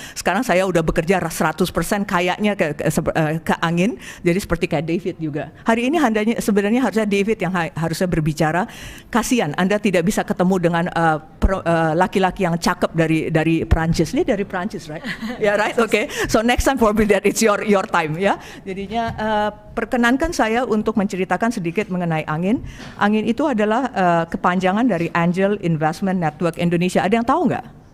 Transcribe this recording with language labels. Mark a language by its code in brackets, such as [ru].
[id] Sekarang saya udah bekerja 100% kayaknya ke Angin. Jadi seperti kayak David juga. Hari ini sebenarnya harusnya David yang harusnya berbicara. Kasihan Anda tidak bisa ketemu dengan laki-laki yang cakep dari Prancis. Dia dari Prancis, [en] right? Yeah, right. Okay. So next time probably that it's your time ya. [id] Jadinya perkenankan saya untuk menceritakan sedikit mengenai Angin. Angin itu adalah kepanjangan dari Angel Investment Network Indonesia. Ada yang tahu nggak?